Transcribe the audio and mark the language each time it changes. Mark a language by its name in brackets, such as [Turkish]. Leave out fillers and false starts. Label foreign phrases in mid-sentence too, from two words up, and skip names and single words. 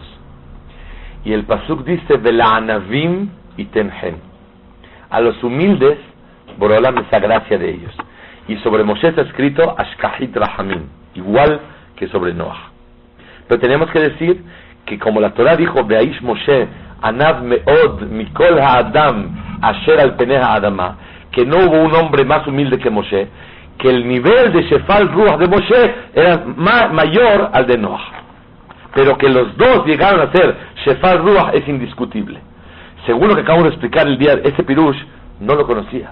[Spanish] Y el pasuk dice, [Hebrew] ולענוים יתן חן, [Spanish] a los humildes Boreolam les da gracia de ellos. Y sobre Moshe está escrito [Hebrew] אשכחית רחמים, [Spanish] igual que sobre Noah. Pero tenemos que decir que como la Torah dijo, [Hebrew] והאיש משה ענו מאד מכל האדם אשר על פני האדמה, [Spanish] que no hubo un hombre más humilde que Moshe, que el nivel de [Hebrew] שפל רוח [Spanish] de Moshe era mayor al de Noah. Pero que los dos llegaron a ser [Hebrew] שפל רוח [Spanish] es indiscutible. Según lo que acabo de explicar el día, ese pirush no lo conocía.